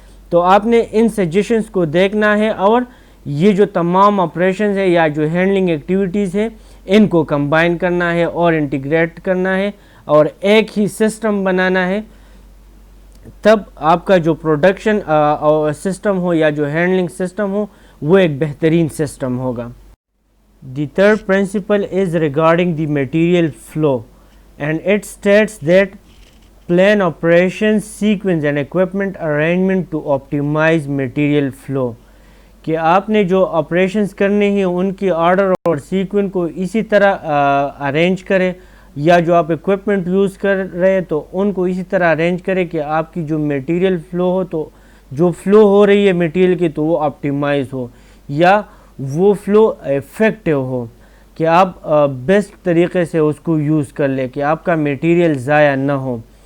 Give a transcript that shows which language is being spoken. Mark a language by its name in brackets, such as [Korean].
[Urdu] تو آپ نے ان سجیشنز کو دیکھنا ہے اور یہ جو تمام آپریشنز ہے یا جو ہینڈلنگ ایکٹیویٹیز ہے ان کو کمبائن کرنا ہے اور انٹیگریٹ کرنا ہے اور ایک ہی سسٹم بنانا ہے, تب آپ کا جو پروڈکشن سسٹم ہو یا جو ہینڈلنگ سسٹم ہو وہ ایک بہترین سسٹم ہوگا. [English] The third principle is regarding the material flow, and it states that plan operations, sequence and equipment arrangement to optimize material flow. [Urdu] کہ آپ نے جو آپریشنز کرنے ہیں ان کی آرڈر اور سیکوینس کو اسی طرح ارینج کریں, یا جو آپ اکوپمنٹ یوز کر رہے ہیں تو ان کو اسی طرح ارینج کریں کہ آپ کی جو میٹیریل فلو ہو تو جو فلو ہو رہی ہے میٹیریل کی تو وہ آپٹیمائز ہو یا وہ فلو افیکٹو ہو, کہ آپ بیسٹ طریقے سے اس کو یوز کر لیں, کہ آپ کا میٹیریل ضائع نہ ہو,